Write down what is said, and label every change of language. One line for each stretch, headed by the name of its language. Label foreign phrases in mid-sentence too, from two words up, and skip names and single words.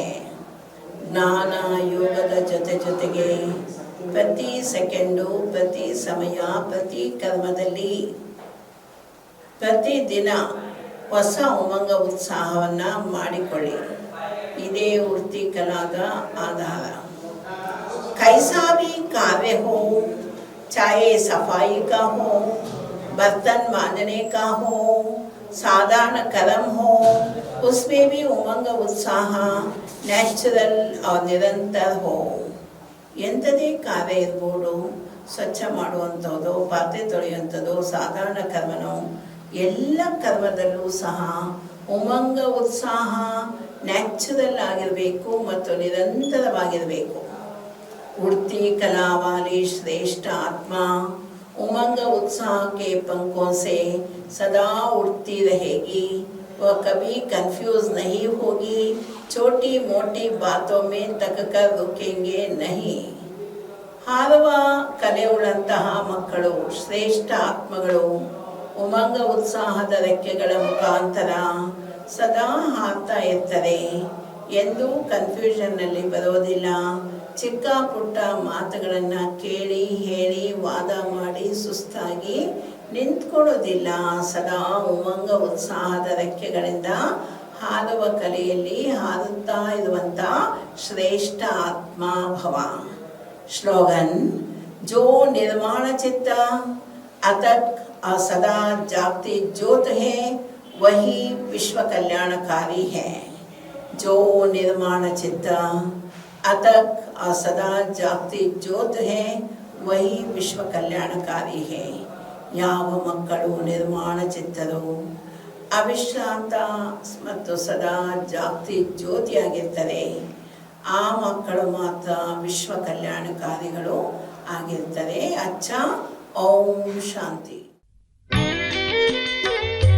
Kannada: ಜ್ಞಾನ ಯೋಗದ ಜೊತೆಗೆ ಪ್ರತಿ ಸೆಕೆಂಡು, ಪ್ರತಿ ಸಮಯ, ಪ್ರತಿ ಕರ್ಮದಲ್ಲಿ ಪ್ರತಿದಿನ ಹೊಸ ಉಮಂಗ ಉತ್ಸಾಹವನ್ನು ಮಾಡಿಕೊಳ್ಳಿ. ಇದೇ ಉಡ್ತಿ ಕಲಾದ ಆಧಾರ.
Hindi: कैसा भी कार्य हो, चाहे सफाई का हो, बर्तन मांजने का हो, साधारण कर्म हो, उसमें भी उमंग उत्साह ನ್ಯಾಚುರಲ್ और ನಿರಂತರ हो.
Kannada: ಎಂಥದೇ ಕಾರ್ಯ ಇರ್ಬೋದು, ಸ್ವಚ್ಛ ಮಾಡುವಂಥದ್ದು, ಪಾತ್ರೆ ತೊಳೆಯುವಂಥದ್ದು, ಸಾಧಾರಣ ಕರ್ಮನೋ, ಎಲ್ಲ ಕರ್ಮದಲ್ಲೂ ಸಹ ಉಮಂಗ ಉತ್ಸಾಹ ನ್ಯಾಚುರಲ್ ಆಗಿರಬೇಕು ಮತ್ತು ನಿರಂತರವಾಗಿರಬೇಕು.
Hindi: उड़ती कला वाली श्रेष्ठ आत्मा उमंग उत्साह के पंखों से सदा उड़ती रहेगी. वह कभी कंफ्यूज नहीं होगी. छोटी मोटी बातों में तक कर रुकेंगे नहीं.
Kannada: ಹಾರುವ ಕಲೆಯುಳ್ಳಂತಹ ಮಕ್ಕಳು, ಶ್ರೇಷ್ಠ ಆತ್ಮಗಳು ಉಮಂಗ ಉತ್ಸಾಹದ ರೆಕ್ಕೆಗಳ ಮುಖಾಂತರ ಸದಾ ಹಾರ್ತಾ ಇರ್ತಾರೆ. ಎಂದೂ ಕನ್ಫ್ಯೂಷನ್ನಲ್ಲಿ ಬರೋದಿಲ್ಲ. ಚಿಕ್ಕ ಪುಟ್ಟ ಮಾತುಗಳನ್ನು ಕೇಳಿ ಹೇಳಿ ವಾದ ಮಾಡಿ ಸುಸ್ತಾಗಿ ನಿಂತ್ಕೊಳ್ಳೋದಿಲ್ಲ. ಸದಾ ಉಮಂಗ ಉತ್ಸಾಹದ ರೆಕ್ಕೆಗಳಿಂದ ಹಾರುವ ಕಲೆಯಲ್ಲಿ ಹಾರುತ್ತಾ ಇರುವಂಥ ಶ್ರೇಷ್ಠ ಆತ್ಮ ಭವ.
Hindi: स्लोगन, जो निर्माण चित्त अतक और सदा जागती ज्योत है वही विश्व कल्याणकारी है. जो निर्माण चित्त अतक और सदा जागती ज्योत है वही विश्व कल्याणकारी है.
Kannada: ಯಾವ ಮಕ್ಕಳು ನಿರ್ಮಾಣ ಚಿತ್ತರು, ಅವಿಶ್ರಾಂತ ಮತ್ತು ಸದಾ ಜಾಗತಿ ಜ್ಯೋತಿಯಾಗಿರ್ತಾರೆ, ಆ ಮಕ್ಕಳು ಮಾತ್ರ ವಿಶ್ವ ಕಲ್ಯಾಣಕಾರಿಗಳು ಆಗಿರ್ತಾರೆ. ಅಚ್ಚ, ಓಂ ಶಾಂತಿ.